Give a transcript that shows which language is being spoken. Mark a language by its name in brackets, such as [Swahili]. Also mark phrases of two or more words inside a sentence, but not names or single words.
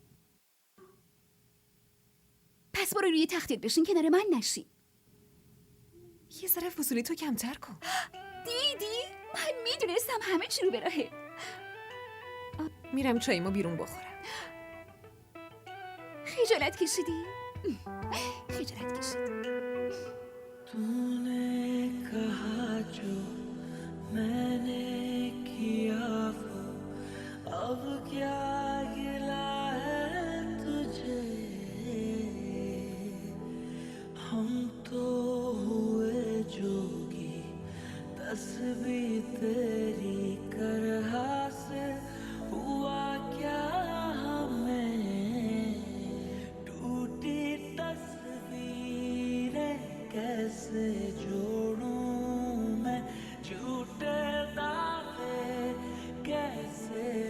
[Persian] پس برو روی تختت بشین، کنار من نشین. یه ذره فضولی تو کمتر کن. دیدی؟ من میدونستم همه چی رو به راهه. میرم چایمو بیرون بخورم. خجالت کشیدی؟ خجالت کشید. [Hindi] तूने कहा जो मैंने किया वो अब क्या गिला है तुझे हम तो हुए जोगी तस्वीर तेरी करहा से हुआ क्या हमें टूटी तस्वीरें कैसे जोड़ूं मैं झूठे दावे कैसे